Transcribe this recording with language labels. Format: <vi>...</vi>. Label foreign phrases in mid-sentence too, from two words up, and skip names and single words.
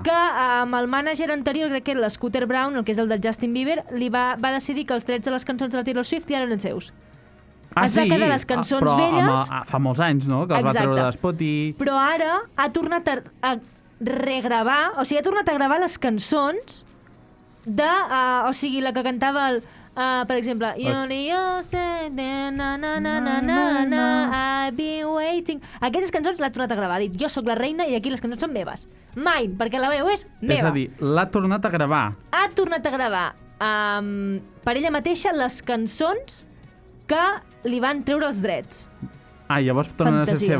<ca>Que amb el mànager anterior, crec que era l'Scooter Brown, el que és el del Justin Bieber, va decidir que els drets de les cançons de la Taylor Swift ja eren seus. Es va quedar les cançons però velles. fa molts anys, no?, que els va Exacte. treure de Spotify. Però ara ha tornat a regravar, o sigui, ha tornat a gravar les cançons de... o sigui, la que cantava el... per exemple,</ca> <en>Only you say na na na na na na I've been waiting.</en> <ca>Aquestes cançons l'ha tornat a gravar. Ha dit, jo sóc la reina i aquí les cançons són meves. Mine, perquè la veu és meva. És a dir, l'ha tornat a gravar. Ha tornat a gravar per ella mateixa les cançons que li van treure els drets. Ah, llavors tornen a ser Fantasia.</ca>